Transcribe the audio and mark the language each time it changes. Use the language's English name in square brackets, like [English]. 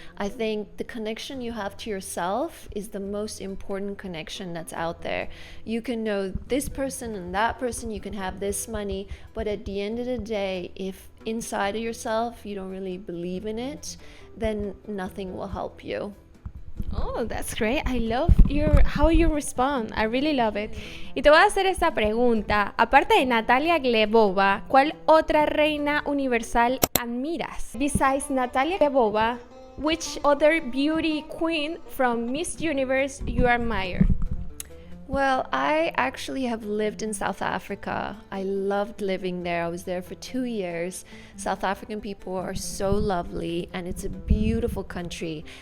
[English] I think the connection you have to yourself is the most important connection that's out there. You can know this person and that person, you can have this money, but at the end of the day, if inside of yourself you don't really believe in it, then nothing will help you. Oh, that's great. I love how you respond. I really love it. [Spanish] Y te voy a hacer esta pregunta. Aparte de Natalia Glebova, ¿cuál otra reina universal admiras? [English] Besides Natalia Glebova, which other beauty queen from Miss Universe you admire? Well, I actually have lived in South Africa. I loved living there. I was there for 2 years. South African people are so lovely and it's a beautiful country.